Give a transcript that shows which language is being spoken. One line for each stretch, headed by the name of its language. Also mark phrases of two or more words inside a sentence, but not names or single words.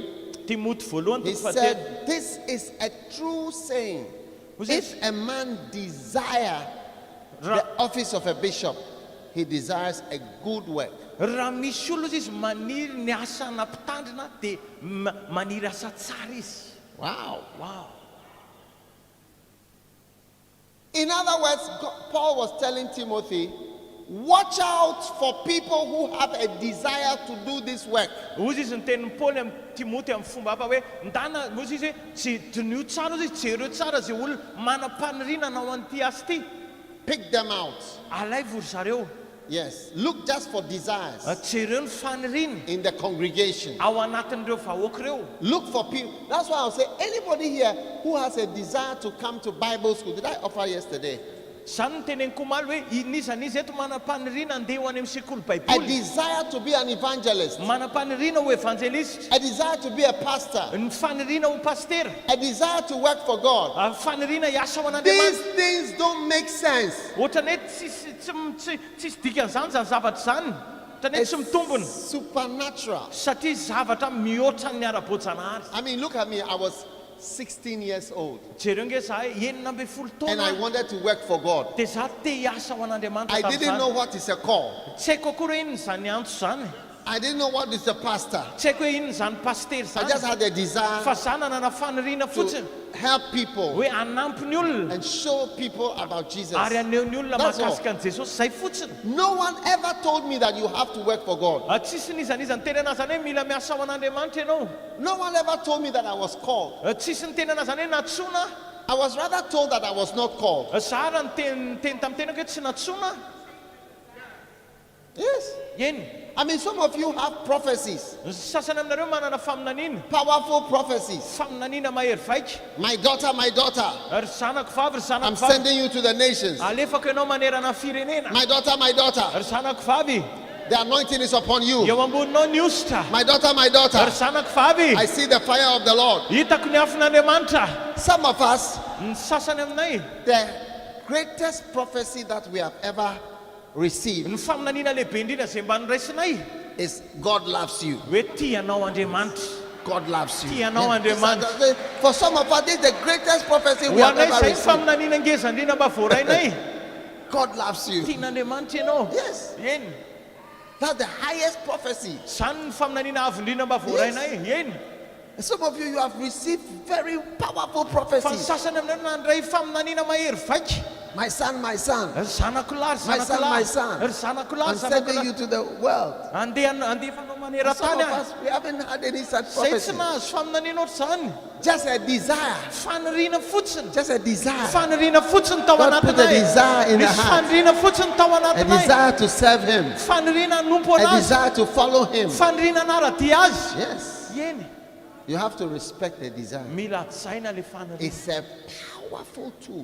Malagasy: Timoty voalohany
English: he
Malagasy: toko fahatelo.
English: said, this is a true saying. If a man desire the office of a bishop, he desires a good work.
Malagasy: Raha misy olona izy maniry ny asana mpitandrina dia maniry asa tsara izy.
English: Wow. Wow. In other words, Paul was telling Timothy, watch out for people who have a desire to do this work.
Malagasy: Ozy izy ny tenin'ny Paoly amin'ny Timoty amin'ny fomba hafa hoe ndana ozy izy hoe tsy tonio tsara ozy izy jereo tsara zay olona manam-panirina nao an'ity asa ity.
English: Pick them out.
Malagasy: Alay vory zareo.
English: Yes. Look just for desires
Malagasy: Jereo ny fanirina
English: in the congregation.
Malagasy: ao anatin'ireo vahoaka ireo.
English: Look for people. That's why I'll say anybody here who has a desire to come to Bible school. Did I offer yesterday?
Malagasy: Zany ny teneniko omaly hoe inizan'izy eto manam-panirina andeha ho any amin'ny sekoly
English: A
Malagasy: baiboly.
English: desire to be an evangelist.
Malagasy: Manam-panirina ho evanjelista.
English: A desire to be a pastor.
Malagasy: Ny fanirina ho pastera.
English: A desire to work for God.
Malagasy: Fanirina hiasa ho
English: These
Malagasy: an'Andriamanitra.
English: things don't make sense.
Malagasy: Ohatrany hoe tsisy dikan'izany zany zavatra zany. Ohatrany hoe
English: It's
Malagasy: tsy mitombona.
English: supernatural.
Malagasy: Satria zavatra mihoatra ny ara-boajanahary.
English: I mean, look at me. I was 16 years old
Malagasy: Jereo nge zahay enina amby folo
English: and I
Malagasy: taona.
English: wanted to work for God.
Malagasy: Dia za te hiasa ho an'Andriamanitra
English: I didn't know
Malagasy: tamin'izany.
English: what is a call.
Malagasy: Tsy haiko akory hoe inona zany antso zany.
English: I didn't know what is a pastor.
Malagasy: Tsy haiko hoe inona zany pastery
English: I just
Malagasy: zany.
English: had a desire
Malagasy: Fa za nanana fanirina fotsiny
English: to help people
Malagasy: hoe anampy ny olona
English: and show people about Jesus.
Malagasy: ary aneho ny olona
English: That's all.
Malagasy: mahakasika an' Jesosy. Zay fotsiny.
English: No one ever told me that you have to work for God.
Malagasy: Tsisy nizanizany teny anazy zany hoe mila miasa ho an'Andriamanitra ianao.
English: No one ever told me that I was called.
Malagasy: Tsisy ny teny anazy zany hoe natsona.
English: I was rather told that I was not called.
Malagasy: Za raha ny teny tamin'ny tenako hoe tsy natsona.
English: Yes. I mean, some of you have prophecies,
Malagasy: Sasany aminareo manana faminaniana.
English: powerful prophecies.
Malagasy: Faminaniana mahery vaika.
English: My daughter, my daughter,
Malagasy: Ry zanako vavy, ry
English: I'm
Malagasy: zanako vavy.
English: sending you to the nations.
Malagasy: Alefako ianao manerana firenena.
English: My daughter, my daughter,
Malagasy: Ry zanako vavy.
English: the anointing is upon you.
Malagasy: Eo amboninao ny ositra.
English: My daughter, my
Malagasy: Ry
English: daughter,
Malagasy: zanako vavy.
English: I see the fire of the Lord.
Malagasy: Hitako ny afin'Andriamanitra.
English: Some of us,
Malagasy: Ny sasany aminay.
English: the greatest prophecy that we have ever received
Malagasy: Ny faminaniana lehibe indrindra izay mba niraisinay.
English: is God loves you.
Malagasy: Hoe tia anao Andriamanitra.
English: God loves you.
Malagasy: Tia anao
English: Yeah.
Malagasy: Andriamanitra.
English: For some of us, this is the greatest prophecy we
Malagasy: Ho
English: have
Malagasy: anay
English: ever
Malagasy: izay
English: received.
Malagasy: faminaniana ngeza indrindra mba voarainay.
English: God loves you.
Malagasy: Tian'Andriamanitra ianao.
English: Yes.
Malagasy: Eny.
English: That's the highest prophecy.
Malagasy: Zany ny faminaniana avo indrindra mba voarainay. Eny.
English: Some of you have received very powerful
Malagasy: Fa ny
English: prophecies.
Malagasy: sasany aminay nandray faminaniana mahery vaika.
English: My son, my son,
Malagasy: Ry zanako lahy, ry
English: My
Malagasy: zanako
English: son, my
Malagasy: lahy.
English: son.
Malagasy: Ry zanako lahy,
English: I'm
Malagasy: ry zanako
English: sending you
Malagasy: lahy.
English: to the world.
Malagasy: Andefanao
English: Some
Malagasy: maneran-tany
English: of
Malagasy: aho.
English: us, we haven't had any such
Malagasy: Zay tsy
English: prophecy.
Malagasy: nahazo faminaniana oatra zany.
English: Just a desire.
Malagasy: Faniriana fotsiny.
English: Just a desire.
Malagasy: Faniriana fotsiny tao
English: God put a
Malagasy: anatinay.
English: desire in the
Malagasy: Misy
English: heart.
Malagasy: faniriana fotsiny tao
English: A
Malagasy: anatinay.
English: desire to serve Him.
Malagasy: Faniriana hanompo
English: A
Malagasy: anazy.
English: desire to follow Him.
Malagasy: Faniriana anara-dia azy.
English: Yes.
Malagasy: Eny.
English: You have to respect the desire.
Malagasy: Mila atsaina le faniriana.
English: It's a powerful tool.